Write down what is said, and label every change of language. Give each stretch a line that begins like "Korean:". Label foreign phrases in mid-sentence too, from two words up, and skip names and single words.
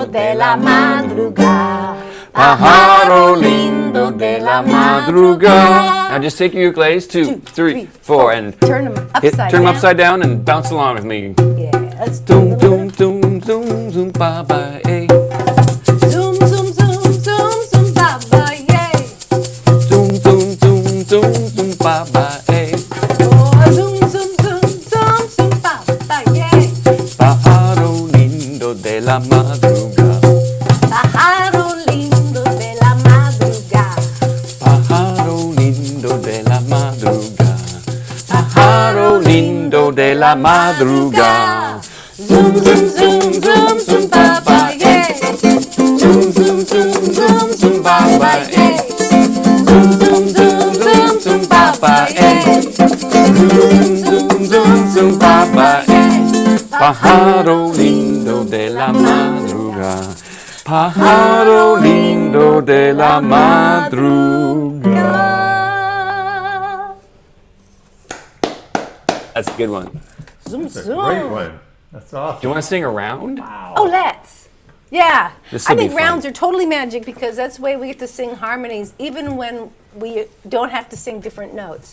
Spanish: de la madrugada. Pájaro lindo de la madrugada.
English: Now just take your ukuleles, 2, 3, 4, and Turn them upside turn them down. upside down and bounce along with me. Yeah, let's do Zoom, a little zoom, zoom, zoom, zoom, ba ba eh. zoom, zoom, zoom, zoom, zoom, baba, yay. Zoom, zoom, zoom, zoom, zoom, ba ba eh. Oh, zoom, zoom, zoom, zoom, zoom, baba, yay.
Spanish: Pájaro lindo de la madrugada. Pájaro lindo de la madrugada. Pájaro lindo de la madrugada. Pájaro lindo de la madrugada.
English: Zoom, zoom, zoom, zoom, zoom, baba, yay. Zoom, zoom, zoom, zoom, zoom, ba ba eh. Zoom, zoom, zoom, zoom, zoom, baba, yay. Zoom, zoom, zoom, zoom, ba ba eh.
Spanish: Pájaro lindo de la madrugada. Pájaro lindo de la madrugada.
English: That's a good one. Zoom, That's a zoom. great one. That's Do you awesome. want to sing around? Oh, let's. Yeah. This'll I think be fun. rounds are totally magic because that's the way we get to sing harmonies, even when we don't have to sing different notes.